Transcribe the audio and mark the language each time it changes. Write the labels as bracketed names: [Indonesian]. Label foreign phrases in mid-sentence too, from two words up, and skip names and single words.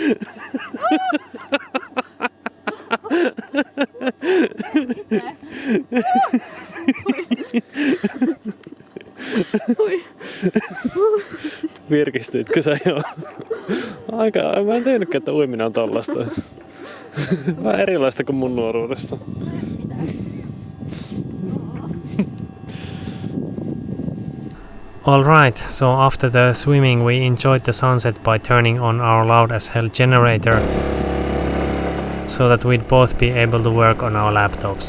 [Finnish] Virkistyitkö sä jo? Mä en tiennytkään, että uiminen on tollasta. Vähän erilaista kuin mun nuoruudessa. [English] Alright, so after the swimming we enjoyed the sunset by turning on our loud as hell generator so that we'd both be able to work on our laptops.